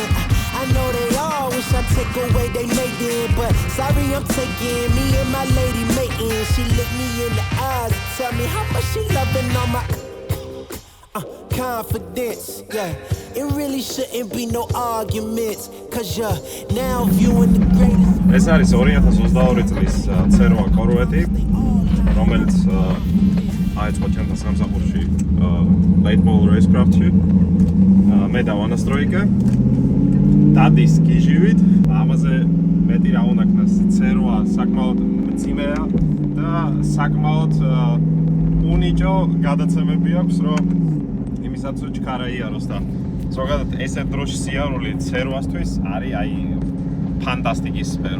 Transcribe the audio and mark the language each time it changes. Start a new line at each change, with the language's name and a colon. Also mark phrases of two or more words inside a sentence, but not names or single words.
English: I know they all wish I take away they mating, but sorry I'm taking me and my lady mating. She look me in the eyes and tell me how much she loving on my confidence, yeah. It really shouldn't be no arguments, cause you're now viewing the greatest.
Georgian: ეს არის 2022 წლის C8 კორვეტი, რომელიც აიწყო ჩემთან სამსახურში
English: late model racecraft-ში.
Georgian: მე დავანასტროიკე. დადის გიჟივით, ამაზე მეტი რა უნდა ქნას, C8 საკმაოდ მძიმეა და საკმაოდ უნიჭო გადაცემები აქვს, რომ იმისაც რომ ჩქარა იაროს და ზოგადად ესეთ დროში სიარული C8-თვის არის აი ფანტასტიკის სფერო.